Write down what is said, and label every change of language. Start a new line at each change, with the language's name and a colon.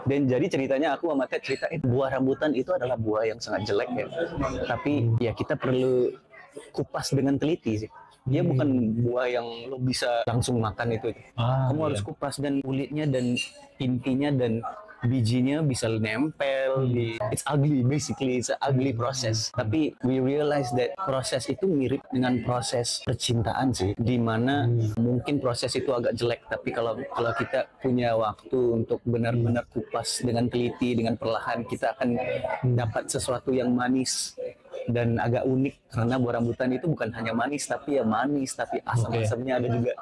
Indonesian: Dan jadi ceritanya aku sama Ted ceritain buah rambutan itu adalah buah yang sangat jelek ya. Tapi ya kita perlu kupas dengan teliti sih. Dia bukan buah yang lo bisa langsung makan itu. Kamu harus kupas, dan kulitnya dan intinya dan bijinya bisa nempel di.
English: It's ugly, basically it's an ugly process.
Indonesian: Tapi
English: we realize
Indonesian: that proses itu mirip dengan proses percintaan sih, dimana mungkin proses itu agak jelek, tapi kalau kita punya waktu untuk benar-benar kupas dengan teliti, dengan perlahan, kita akan dapat sesuatu yang manis dan agak unik, karena buah rambutan itu bukan hanya manis tapi asam-asamnya ada juga.